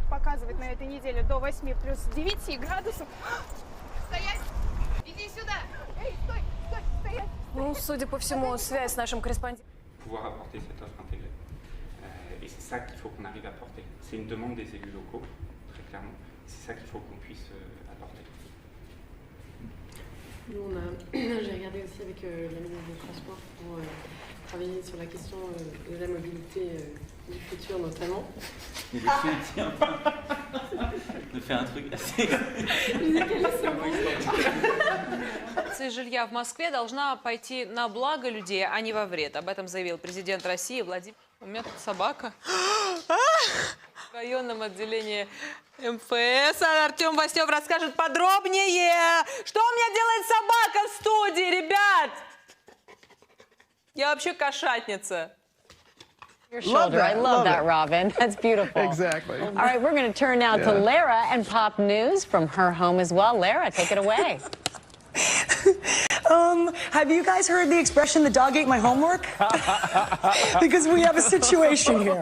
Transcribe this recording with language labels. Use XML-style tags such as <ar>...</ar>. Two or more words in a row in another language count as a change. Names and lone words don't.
<ru>показывать на этой неделе до 8 плюс 9 градусов. Стоять! Иди сюда! Эй, стой, стой, стоять! Ну, судя по всему, связь с нашим корреспондентом.</ru> <fr>Pouvoir apporter cette offre intégrée. Et c'est ça qu'il faut qu'on arrive à porter. C'est une demande des élus locaux, très clairement. C'est ça qu'il faut qu'on puisse apporter. Nous, j'ai regardé aussi avec la ministre des Transports pour travailler sur la question de la mobilité du futur notamment. Mais tiens, de faire un truc assez...</fr> <ru>Акция жилья в Москве должна пойти на благо людей, а не во вред. Об этом заявил президент России Владимир. У меня тут собака. В районном отделении МФС Артем Васнев расскажет подробнее. Что у меня делает собака в студии, ребят? Я вообще кошатница.</ru> <en>Your shoulder. I love that, Robin. That's beautiful. Exactly. All right, we're going to turn now to Lara and pop news from her home as well. Lara, take it away. Have you guys heard the expression, the dog ate my homework? Because we have a situation here.</en>